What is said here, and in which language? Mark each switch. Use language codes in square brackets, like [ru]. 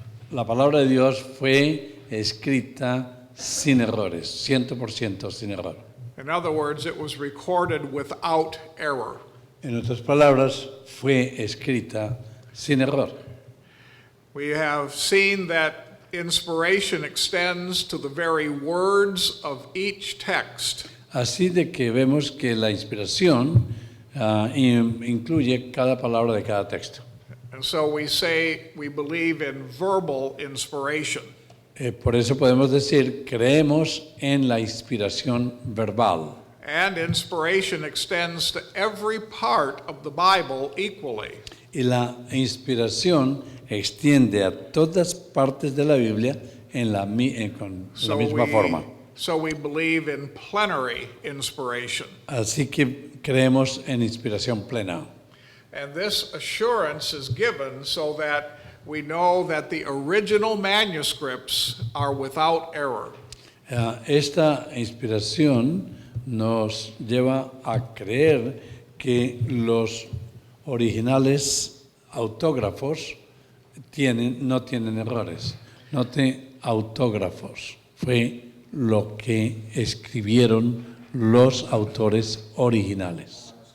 [es] la palabra de Dios fue escrita sin errores, 100% sin error. [en] In other words, it was recorded without error. [es] En otras palabras, fue escrita sin error. [en] We have seen that inspiration extends to the very words of each text. [es] Así de que vemos que la inspiración incluye cada palabra de cada texto. [en] And so we say we believe in verbal inspiration. [es] Por eso podemos decir, creemos en la inspiración verbal. [en] And inspiration extends to every part of the Bible equally. [es] Y la inspiración extiende a todas partes de la Biblia con la misma forma. [en] So we believe in plenary inspiration. [es] Así que creemos en inspiración plena. [en] And this assurance is given so that we know that the original manuscripts are without error. [es] Esta inspiración nos lleva a creer que los originales autógrafos no tienen errores. Note autógrafos. Fue lo que escribieron los autores originales.